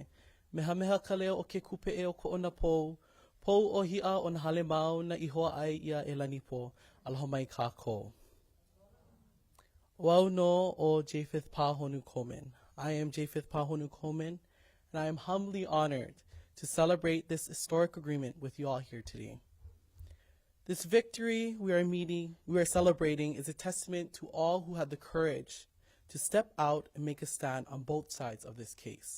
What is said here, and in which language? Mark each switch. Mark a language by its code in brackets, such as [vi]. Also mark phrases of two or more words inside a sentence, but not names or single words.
[haw] Mehameha ka leo o ke kupe e o ko ona pou o hia o na hale mau na ihoa ai ia e lani po, aloha mai kākou. Wau no o Japheth Pahonu Coleman. [en] I am Japheth Pahonu Coleman, and I am humbly honored to celebrate this historic agreement with you all here today. This victory we are celebrating is a testament to all who had the courage to step out and make a stand on both sides of this case.